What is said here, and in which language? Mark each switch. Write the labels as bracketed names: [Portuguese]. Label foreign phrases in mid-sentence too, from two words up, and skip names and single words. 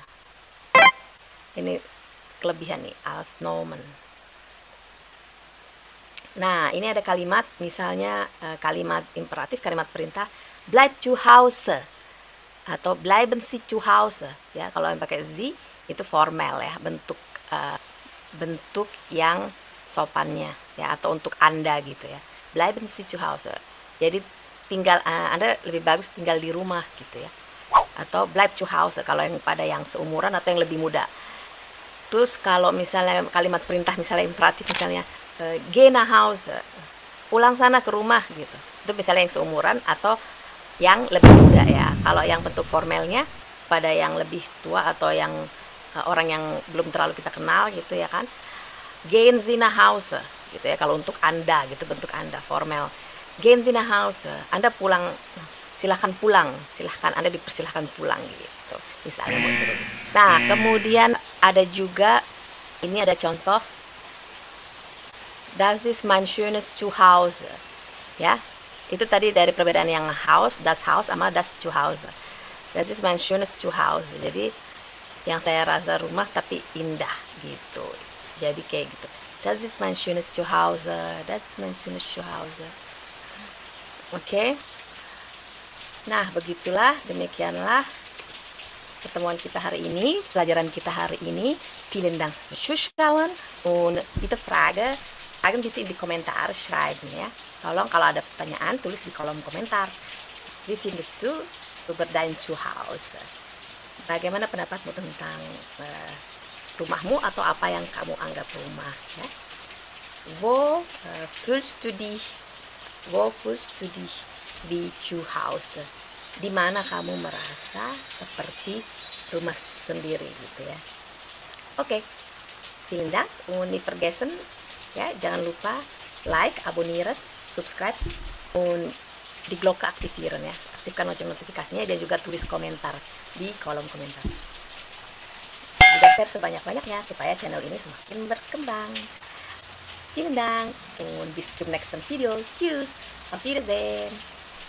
[Indonesian] Ini kelebihan nih, [German] als Nomen. [Indonesian] Nah, ini ada kalimat, misalnya kalimat imperatif, kalimat perintah, [German] bleib zu Hause atau bleiben Sie zu Hause ya. [Indonesian] Kalau yang pakai Sie itu formal ya, bentuk yang sopannya ya, atau untuk Anda gitu ya. [German] Bleiben Sie zu Hause. [Indonesian] Jadi Anda lebih bagus tinggal di rumah gitu ya, atau [German] bleib zu Hause [Indonesian] kalau yang pada yang seumuran atau yang lebih muda. Terus kalau misalnya kalimat perintah misalnya imperatif misalnya [German] geh nach Hause, [Indonesian] pulang sana ke rumah gitu, itu misalnya yang seumuran atau yang lebih muda ya. Kalau yang bentuk formalnya pada yang lebih tua atau yang orang yang belum terlalu kita kenal gitu ya kan, [German] gehen Sie nach Hause [Indonesian] gitu ya. Kalau untuk Anda gitu, bentuk Anda formal, [German] gehen Sie nach Hause, [Indonesian] Anda pulang, silahkan pulang, silahkan, Anda dipersilahkan pulang gitu misalnya. Nah kemudian ada juga, ini ada contoh, [German] das ist mein schönes Zuhause ya. [Indonesian] Itu tadi dari perbedaan yang Haus sama [German] das Zuhause. Das ist mein schönes Zuhause, [Indonesian] jadi yang saya rasa rumah tapi indah gitu. Jadi kayak gitu, [German] das ist mein schönes Zuhause, das ist mein schönes Zuhause. [Indonesian] Oke. Nah begitulah, demikianlah pertemuan kita hari ini, pelajaran kita hari ini. [German] Vielen Dank fürs Zuschauen und bitte Fragen bitte [Indonesian] di komentar [German] schreiben ya. [Indonesian] Tolong kalau ada pertanyaan tulis di kolom komentar. [German] Wie findest du über dein Zuhause? [Indonesian] Bagaimana pendapatmu tentang rumahmu atau apa yang kamu anggap rumah ya? [German] Wo fühlst du dich wie zu Hause? [Indonesian] Di mana kamu merasa seperti rumah sendiri gitu ya. Oke. [German] Vielen Dank und nicht vergessen [Indonesian] ya, jangan lupa like, [German] abonnieren, subscribe, und di Glocke aktivieren ya. [Indonesian] Aktifkan lonceng notifikasinya dan juga tulis komentar di kolom komentar. Juga share sebanyak-banyaknya supaya channel ini semakin berkembang. [German] Vielen Dank und bis zum nächsten Video. Tschüss, auf Wiedersehen.